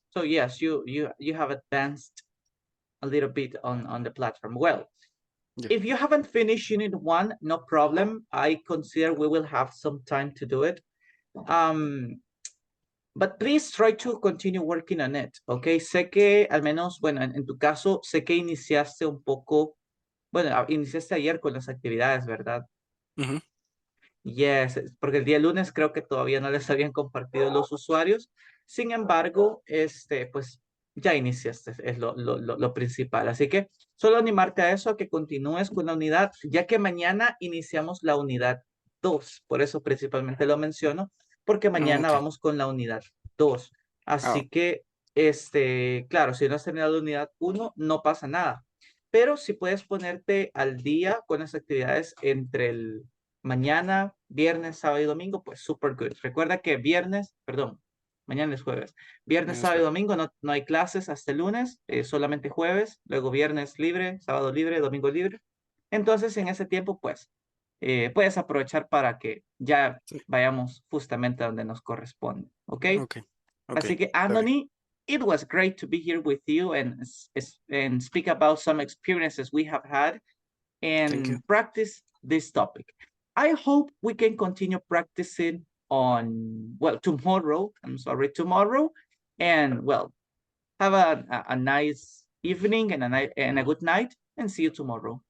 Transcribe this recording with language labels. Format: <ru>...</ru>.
<en>So yes, you have advanced a little bit on the platform. Well, if you haven't finished unit 1, no problem. I consider we will have some time to do it. But please try to continue working on it, okay?</en> <es>Sé que al menos, bueno, en tu caso, sé que iniciaste un poco, bueno, iniciaste ayer con las actividades, ¿verdad? Yes, porque el día lunes creo que todavía no les habían compartido los usuarios. Sin embargo, pues ya iniciaste, es lo principal. Así que solo animarte a eso, a que continúes con la unidad, ya que mañana iniciamos la unidad 2. Por eso principalmente lo menciono, porque mañana vamos con la unidad 2. Así que, claro, si no has terminado la unidad 1, no pasa nada. Pero si puedes ponerte al día con las actividades entre el mañana, viernes, sábado y domingo, pues</es> <en>super good.</en> <es>Recuerda que mañana es jueves. Viernes, sábado y domingo no hay clases hasta el lunes, solamente jueves, luego viernes libre, sábado libre, domingo libre. Entonces, en ese tiempo, pues, puedes aprovechar para que ya vayamos justamente a donde nos corresponde, ¿ok?</es> <en>Así que, Anthony, it was great to be here with you and speak about some experiences we have had and practice this topic. I hope we can continue practicing tomorrow. Tomorrow. And well, have a nice evening and a good night, and see you tomorrow.</en>